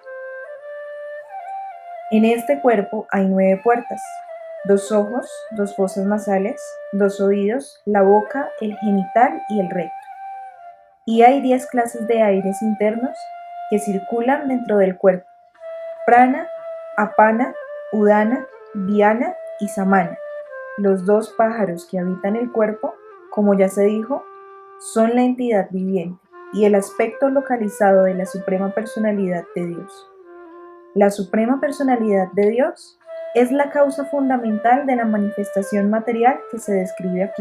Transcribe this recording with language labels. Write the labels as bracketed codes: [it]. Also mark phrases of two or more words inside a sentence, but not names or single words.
[es] En este cuerpo hay 9 puertas: 2 ojos, 2 fosas nasales, 2 oídos, la boca, el genital y el recto. Y hay 10 clases de aires internos que circulan dentro del cuerpo: prana, apana, udana, vyana y samana. Los 2 pájaros que habitan el cuerpo, como ya se dijo, son la entidad viviente y el aspecto localizado de la Suprema Personalidad de Dios. La Suprema Personalidad de Dios es la causa fundamental de la manifestación material que se describe aquí.